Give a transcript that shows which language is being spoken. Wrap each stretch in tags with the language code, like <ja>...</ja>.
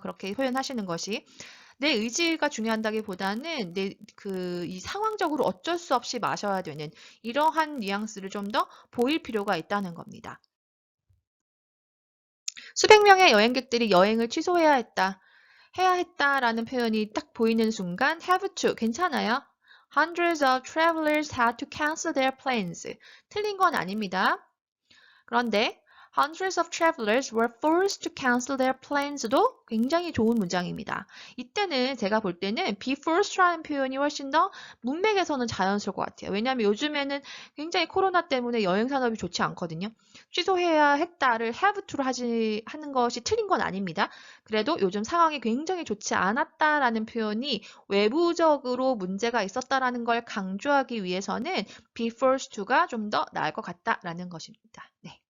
<ko>그렇게 표현하시는 것이. 내 의지가 중요한다기보다는 이 상황적으로 어쩔 수 없이 마셔야 되는 이러한 뉘앙스를 좀 더 보일 필요가 있다는 겁니다. 수백 명의 여행객들이 여행을 취소해야 했다. 해야 했다라는 표현이 딱 보이는 순간</ko> <en>have to</en> <ko>괜찮아요.</ko> <en>Hundreds of travelers had to cancel their plans.</en> <ko>틀린 건 아닙니다. 그런데</ko> <en>hundreds of travelers were forced to cancel their plans도</en> <ko>굉장히 좋은 문장입니다. 이때는 제가 볼 때는</ko> <en>be forced</en> <ko>라는 표현이 훨씬 더 문맥에서는 자연스러울 것 같아요. 왜냐하면 요즘에는 굉장히 코로나 때문에 여행 산업이 좋지 않거든요. 취소해야 했다를</ko> <en>have to</en> <ko>로 하는 것이 틀린 건 아닙니다. 그래도 요즘 상황이 굉장히 좋지 않았다라는 표현이 외부적으로 문제가 있었다라는 걸 강조하기 위해서는</ko> <en>be forced to</en> <ko>가 좀 더 나을 것 같다라는 것입니다. 네.</ko>